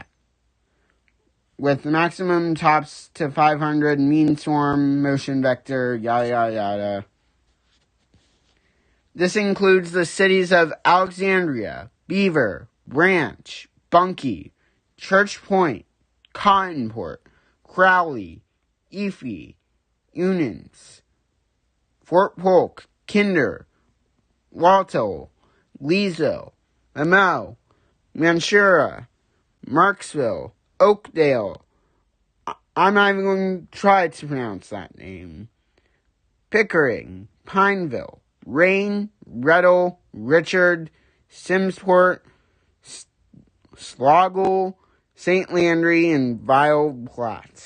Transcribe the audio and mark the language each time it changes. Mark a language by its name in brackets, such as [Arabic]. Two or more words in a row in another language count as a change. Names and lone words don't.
[English] With maximum tops to 500, mean storm, motion vector, yada yada yada. This includes the cities of Alexandria, Beaver, Branch, Bunkie, Church Point, Cottonport, Crowley, Efi, Eunans, Fort Polk, Kinder, Walto, Leesville, Lamau, Manshura, Marksville, Oakdale. I'm not even going to try to pronounce that name. Pickering, Pineville, Rain, Reddle, Richard, Simmsport, Sloggle, St. Landry, and Vile Platte.